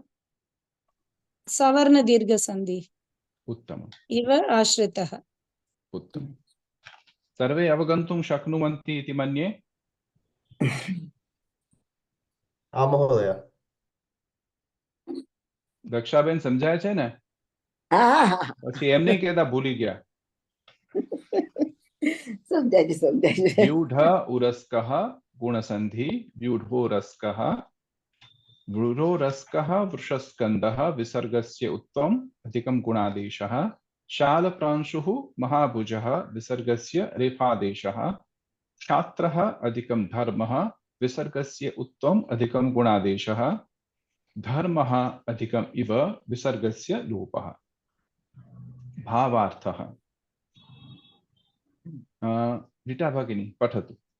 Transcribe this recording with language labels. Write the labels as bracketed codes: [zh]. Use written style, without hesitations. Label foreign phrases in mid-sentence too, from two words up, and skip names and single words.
[sa] सवर्ण दीर्घ संधि उत्तमम् इव आश्रितः उत्तमम् सर्वे अवगन्तुं शक्नुवन्ति इति मन्ये आं महोदय [gu] दक्षाबेन समझाया છે ને પછી એમ નહીં કહેતા ભૂલી ગયા [sa] समझाइए व्यूढ़ उरस्कः गुणसन्धि व्यूढ़ो रस्कः वृरो रस्कः वृषस्कन्धः विसर्गस्य उत्वम् अधिकं गुणादेशः शालप्रांशुः महाभुजः विसर्गस्य रेफादेशः क्षात्रः अधिकं धर्मः विसर्गस्य उत्वम् अधिकं गुणादेशः धर्मः अधिकम् इव विसर्गस्य लोपः भावार्थः रीटा भगिनी पठतु